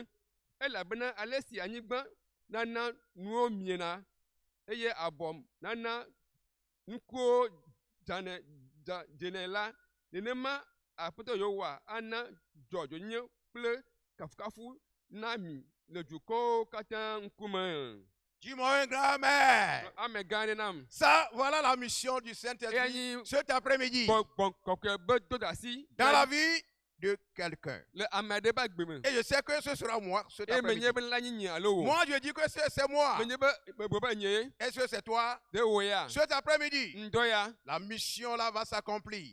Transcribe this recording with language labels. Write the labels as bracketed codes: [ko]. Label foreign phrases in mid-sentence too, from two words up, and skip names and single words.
[ee] Elabena ale si anyigba nana nuwo miena, eye abɔ nana nukuwo dzene la, nenema Aƒetɔ Yehowa ana dzɔdzɔnyenye kple kafukafu na mi le dukɔwo katã ŋkume. [fr] Dis-moi un grand amen. [ee] Amen gã aɖe nam. [fr] Ça, voilà la mission du Saint-Esprit cet après-midi. Dans la vie de quelqu'un. Et je sais que ce sera moi cet après-midi. Moi, je dis que c'est moi. Est-ce que c'est toi? Cet après-midi, la mission là va s'accomplir.